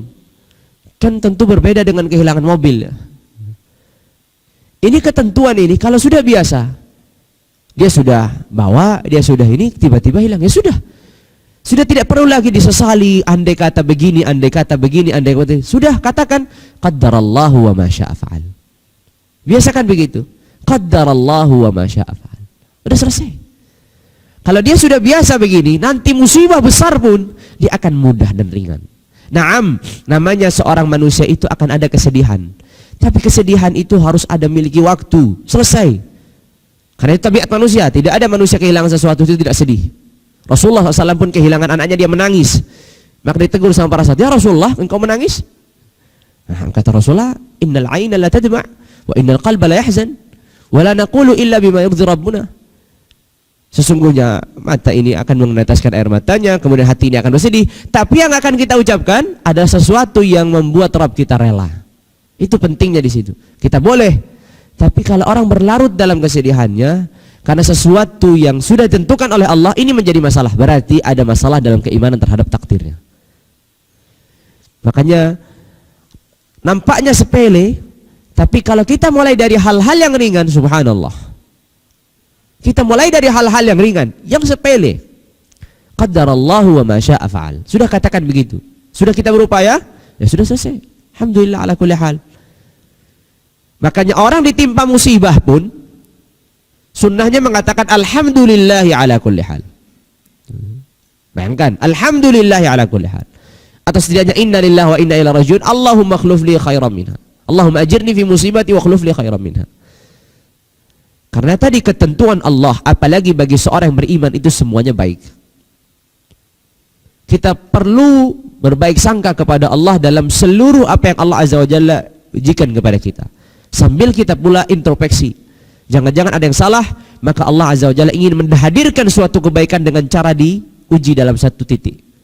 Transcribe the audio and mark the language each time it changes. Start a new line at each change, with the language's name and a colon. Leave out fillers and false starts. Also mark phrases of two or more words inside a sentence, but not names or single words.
Indonesian: Kan tentu berbeda dengan kehilangan mobil. Ini ketentuan ini kalau sudah biasa, dia sudah bawa, dia sudah ini, tiba-tiba hilang, ya sudah. Sudah tidak perlu lagi disesali, andai kata begini, andai kata begini, andai kata. Sudah katakan,
Arabic: قدّر الله وما شاء فعل.
Indonesian: Biasakan begitu.
Arabic: قدّر الله وما شاء فعل.
Indonesian: Sudah selesai. Kalau dia sudah biasa begini, nanti musibah besar pun, dia akan mudah dan ringan. Naam, namanya seorang manusia itu akan ada kesedihan. Tapi kesedihan itu harus ada miliki waktu. Selesai. Karena itu tabiat manusia, tidak ada manusia kehilangan sesuatu itu tidak sedih. Rasulullah SAW pun kehilangan anaknya, dia menangis. Maka ditegur sama para sahabat,
Arabic: ya Rasulullah,
Indonesian: engkau menangis? Nah, kata Rasulullah,
Arabic: إنّ العين لتدمع وإنّ القلب ليحزن ولا نقول إلا بما يرضي ربّنا.
Indonesian: Sesungguhnya mata ini akan meneteskan air matanya, kemudian hati ini akan bersedih, tapi yang akan kita ucapkan adalah sesuatu yang membuat Rabb kita rela. Itu pentingnya di situ. Kita boleh. Tapi kalau orang berlarut dalam kesedihannya karena sesuatu yang sudah ditentukan oleh Allah, ini menjadi masalah. Berarti ada masalah dalam keimanan terhadap takdirnya. Makanya nampaknya sepele, tapi kalau kita mulai dari hal-hal yang ringan, subhanallah. Kita mulai dari hal-hal yang ringan, yang sepele.
Arabic: قدّر الله وما شاء فعل.
Indonesian: Sudah katakan begitu. Sudah kita berupaya, ya sudah selesai.
Arabic: الحمد لله على كل حال.
Indonesian: Makanya orang ditimpa musibah pun sunnahnya mengatakan
Arabic: الحمد لله على كل حال. Bayangkan, الحمد لله على كل حال.
Indonesian: Atau setidaknya
Arabic: إنا لله وإنا إليه راجعون، اللهم أخلف لي خيرا منها. اللهم أجرني في مصيبتي وأخلف لي خيرا منها.
Indonesian: Karena tadi ketentuan Allah, apalagi bagi seorang yang beriman, itu semuanya baik. Kita perlu berbaik sangka kepada Allah dalam seluruh apa yang Allah
Arabic: عزّ وجلّ
Indonesian: ujikan kepada kita. Sambil kita pula introspeksi. Jangan-jangan ada yang salah, maka Allah
Arabic: عزّ وجلّ
Indonesian: ingin menghadirkan suatu kebaikan dengan cara diuji dalam satu titik.